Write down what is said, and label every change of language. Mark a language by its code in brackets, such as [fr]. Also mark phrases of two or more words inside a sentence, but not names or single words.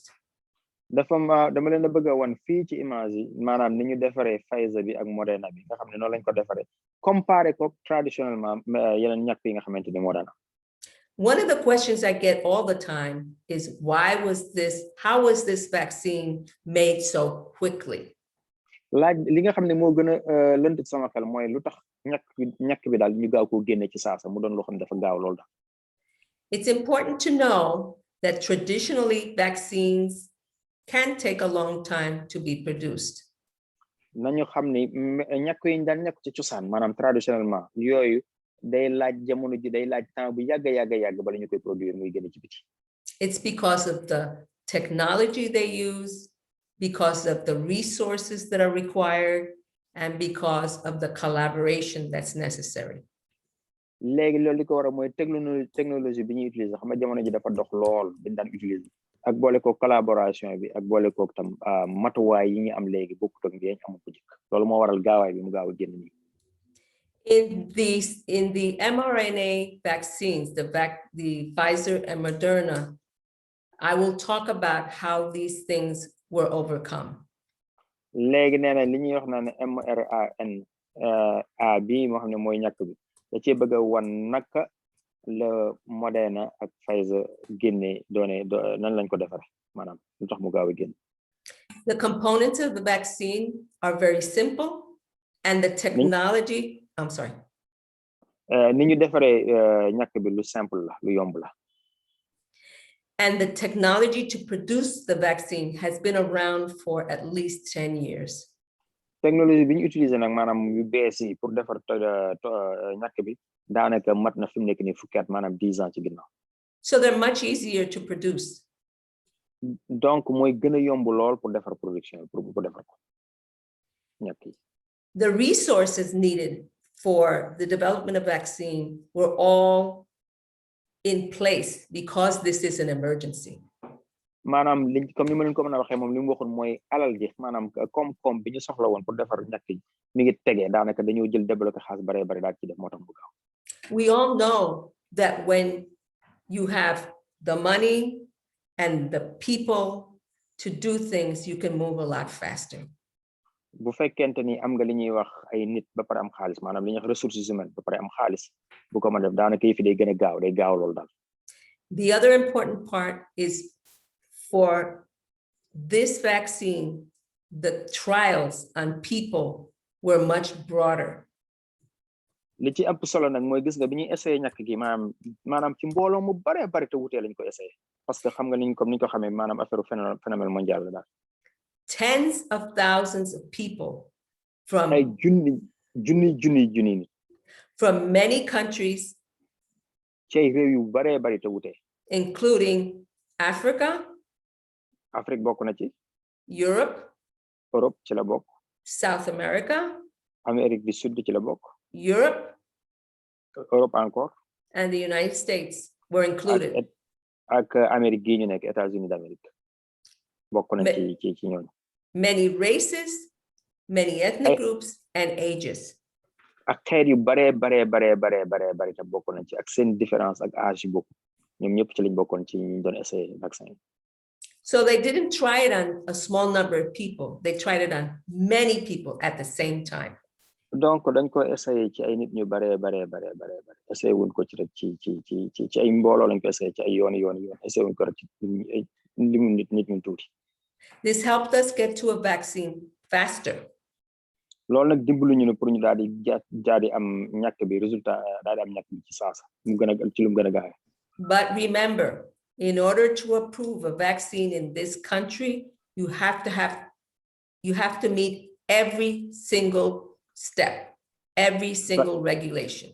[wo] dama leen a bëgg a wan fii ci image yi maanaam ni ñu defaree Pfizer bi ak Moderna bi nga xam ne noonu lañ ko defaree comparé ko traditionnellement yeneen ñàkk yi nga xamante ni moo daan. [en] One of the questions I get all the time is how was this vaccine made so quickly? [wo] laaj li nga xam ne moo gën a lënt sama xel mooy lu tax ñàkk bi daal ñu gaaw koo génne ci saasa mu doon loo xam ne dafa gaaw loolu daal. [en] It's important to know that traditionally vaccines can take a long time to be produced. [wo] nañu xam ni ñàkk yi daan ñàkk ci cosaan maanaam traditionnellement yooyu day laaj jamono ji day laaj temps bu yàgg bala ñu koy produire muy gën ci biti. [en] It's because of the technology they use, because of the resources that are required, and because of the collaboration that's necessary. [wo] léegi loolu li ko war a mooy technologie bi ñuy utiliser xam nga jamono ji dafa dox lool biñ daan utiliser ak boole ko collaboration bi ak boole ko tam matuwaay yi ñu am léegi bokkut ak bi amu ko jëkk loolu moo waral gaawaay bi mu gaaw a génn nii. [en] In the mRNA vaccines, the Pfizer and Moderna, I will talk about how these things were overcome. [wo] léegi nee na li ñuy wax naa ne mRNA bi moo xam ne mooy ñàkk bi da cee bëgg a wan naka la Moderna ak Pfizer génne nan lañ ko defare maanaam lu tax mu gaaw a génn. [en] The components of the vaccine are very simple, and the technology, I'm sorry. [wo] Ni ñu defaree ñàkk bi lu simple la lu yomb la. [en] And the technology to produce the vaccine has been around for at least 10 years. [wo] Technologie bi ñu utiliser nag maanaam yu bees yi pour defar ñàkk bi daanaka mat na fi mu nekk nii fukki at maanaam 10 ans ci ginnaaw. [en] So they're much easier to produce. [wo] Donc mooy gën a yomb lool pour defar production pour defar ko ñàkk yi. [en] The resources needed for the development of vaccine were all in place because this is an emergency. [wo] maanaam li comme ni ma leen ko mën a waxee moom li mu waxoon mooy alal ji maanaam koom-koom bi ñu soxla woon pour defar ñàkk yi mi ngi tegee daanaka dañoo jël débloqué xaalis bare daal ci def moo tax mu gaaw. [en] We all know that when you have the money and the people to do things, you can move a lot faster. [wo] bu fekkente ni am nga li ñuy wax ay nit ba pare am xaalis maanaam li ñuy wax [fr] ressources humaines [wo] ba pare am xaalis bu ko mën a def daanaka yi fi day gën a gaaw loolu daal. [en] The other important part is for this vaccine, the trials on people were much broader. [wo] li ci ëpp solo nag mooy gis nga bi ñuy essayé ñàkk gi maanaam ci mbooloo mu bare te wutee lañ ko essayé [fr] parce que [wo] xam nga comme ni ñu ko xamee maanaam [fr] affaire phénomène mondial [wo] la daal. [en] Tens of thousands of people from [wo] ay junni nit [en] from many countries, [wo] ci ay réew yu bare te wutee, [en] including Africa, [wo] Afrique bokk na ci, [en] Europe [wo] ci la bokk, [en] South America, [wo] Amérique du Sud ci la bokk, [en] Europe [wo] encore, [en] and the United States were included. [wo] ak Amérique gi ñu nekk États-Unis d'Amérique bokk na ci ñooñu. [en] Many races, many ethnic groups, and ages. [wo] ak xeet yu bare te bokk na ci ak seen différence ak âge yu bokk ñoom ñëpp ci lañ bokkoon ci ñu doon essayé vaccin. [en] So they didn't try it on a small number of people. They tried it on many people at the same time. [wo] Donc dañ ko essayé ci ay nit ñu bare essayé wuñ ko ci rek ci ay mbooloo lañ ko essayé ci ay yoon essayé wuñ ko rek ci limu nit ñu tuuti. [en] This helped us get to a vaccine faster. [wo] loolu nag dimbalu ñu ne pour ñu daal di am ñàkk bi résultat daal di am ñàkk bi ci saasa mu gën a ci lu mu gën a gaaw. [en] But remember, in order to approve a vaccine in this country, you have to meet every single step, every single regulation.